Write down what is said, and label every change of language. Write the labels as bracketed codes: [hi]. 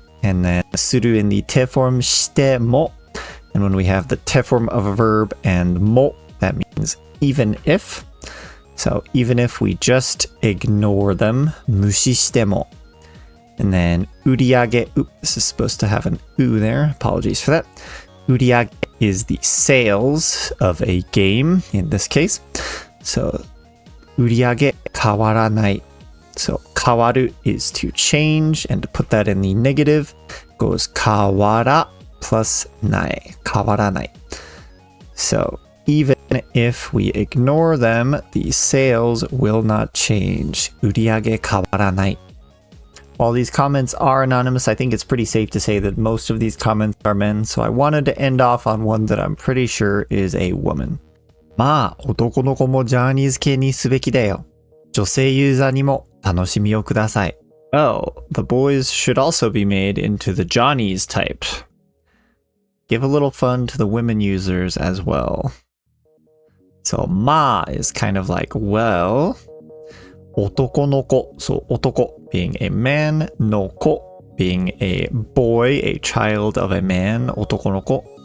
[en] And then [ja] する [en] in the te form [ja] しても. [en] And when we have the te form of a verb and も, that means even if. So even if we just ignore them, [ja] 無視しても. [en] And then [ja] 売り上げ, [en] this is supposed to have an u there, apologies for that. [ja] 売り上げ [en] is the sales of a game in this case. So [ja] 売り上げ変わらない. [en] So [ja] 変わる [en] is to change, and to put that in the negative goes [ja] 変わら [en] plus [ja] ない. 変わらない. [en] So even if we ignore them, the sales will not change. [ja] 売り上げ変わらない. [en] While these comments are anonymous, I think it's pretty safe to say that most of these comments are men, so I wanted to end off on one that I'm pretty sure is a woman. [ja] まあ、男の子もジャニーズ系にすべきだよ。女性ユーザーにも楽しみをください. [en] Oh, the boys should also be made into the Johnny's type. Give a little fun to the women users as well. So, [ja] まあ [en] is kind of like, well, [ja] 男の子, [en] so [ja] 男 [en] being a man, [ja] の子 [en] being a boy, a child of a man, [ja] 男の子.